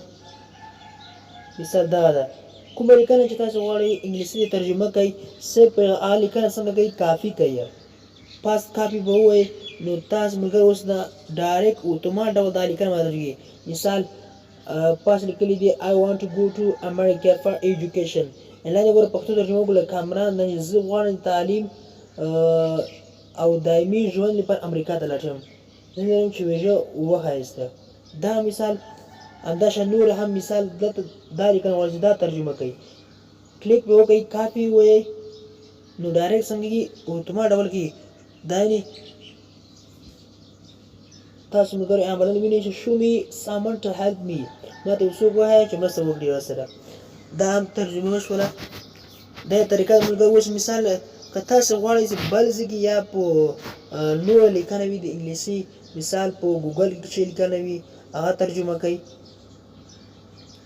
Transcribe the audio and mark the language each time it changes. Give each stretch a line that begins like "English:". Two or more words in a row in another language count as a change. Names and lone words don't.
Pashto: مثال دغه ده، کومه لیکنه چې تاسو غواړئ انګلیسي ته ترجمه کړئ، صرف هغه لیکنه څنګه کوئ، کاپي کړئ. پاس کاپي به ووایي، نو تاسو ملګري اوس دا ډایرکټ اتومات ډول دا لیکنه ماتېږي. مثال پاس لیکلی دی
English: I want to go to America for education.
Pashto: لاندې ګوره پښتو ترجمه وکړه، کامران زه غواړم تعلیم او دایمي ژوند لپاره امریکا ته لاړ شم. زه لرم چې ویژه وښایسته. دا مثال همداشان نور هم مثال دلته دا لیکنه غواړي چې دا ترجمه کوي. کلیک به وکړئ، کاپي ووایئ، نو ډایرکټ څنګه کېږي، اتومات ډول کېږي. دا یعنې تاسو ملګري عملاً وینئ چې
English: show me someone to help me،
Pashto: ما ته یو څوک وښایه چې مرسته وکړي ورسره. دا هم ترجمه وشوله. دا طریقه ملګري. اوس مثال که تاسو غواړئ چې بل ځای کې یا په نوره لیکنه وي د انګلیسي، مثال په ګوګل کې چې لیکنه وي هغه ترجمه کوي.